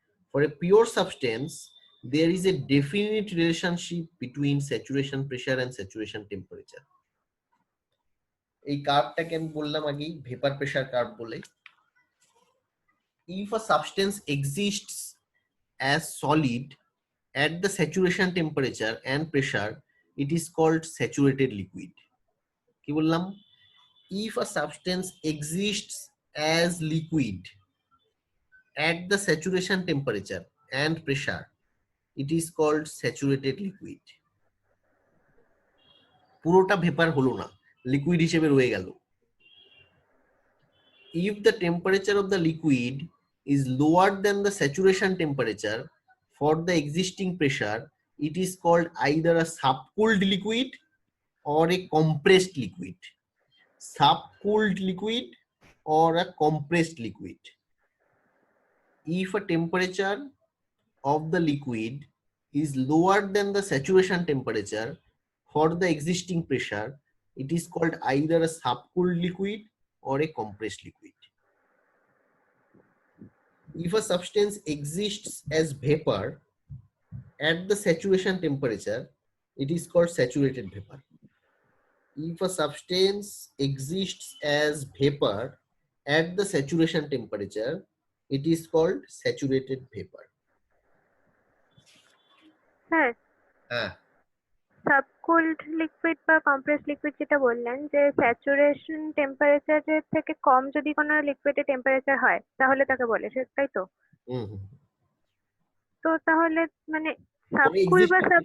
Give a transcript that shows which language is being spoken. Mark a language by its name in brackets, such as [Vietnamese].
[English] For a pure substance there is a definite relationship between saturation pressure and saturation temperature. [Bangla] এই কার্ভটাকে আমি বললাম আগেই vapour pressure curve বলে। [English] If a substance exists as solid at the saturation temperature and pressure, it is called saturated liquid. [Bangla] কি বললাম? [English] If a substance exists as liquid at the saturation temperature and pressure, it is called saturated liquid. [Bangla] পুরোটা vapour হলো না, liquid হিসেবে রয়ে গেল। [English] If the temperature of the liquid is lower than the saturation temperature for the existing pressure, it is called either a subcooled liquid or a compressed liquid. Subcooled liquid or a compressed liquid. If a temperature of the liquid is lower than the saturation temperature for the existing pressure, it is called either a subcooled liquid or a compressed liquid. If a substance exists as vapor at the saturation temperature, it is called saturated vapor. If a substance exists as vapor at the saturation temperature, it is called saturated vapor. [Bangla] Sir, হ্যাঁ, subcooled liquid বা compress liquid যেটা বললেন, যে saturation টেম্পারেচারের থেকে কম যদি কোনো লিকুইডের temperature হয় তাহলে তাকে বলে, তাই তো? তো তাহলে মানে সাবকুল বা